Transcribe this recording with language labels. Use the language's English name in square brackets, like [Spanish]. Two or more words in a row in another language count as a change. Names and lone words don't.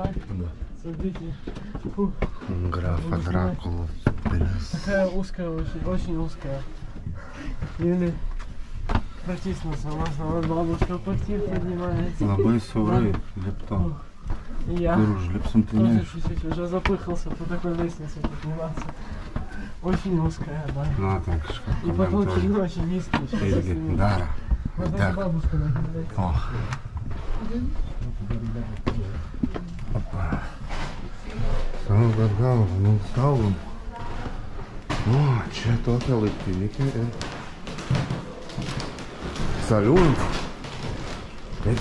[Russian] Смотрите. Фу. Графа Дракула. Такая узкая, очень узкая. Или протиснулся, можно бабушка потихо поднимается. [Lithuanian] Labai siaurai lipto. [Russian] И я [Lithuanian] Kur užlipsim, tai [Russian] тоже [Lithuanian] ne. [Russian] чуть-чуть уже запыхался по такой лестнице подниматься. Очень узкая, да. [Lithuanian] Na, ten kažką. [Russian] И потолки не очень низкие. Сейчас [Lithuanian] Irgi [Russian] если- [Lithuanian] daro. [Russian] Можно Так. бабушку нагнать. O. Opa. [Lithuanian] Saugot galvą, nu saugom. O, čia tokia laiptinė ir... Saliūnas. Egi.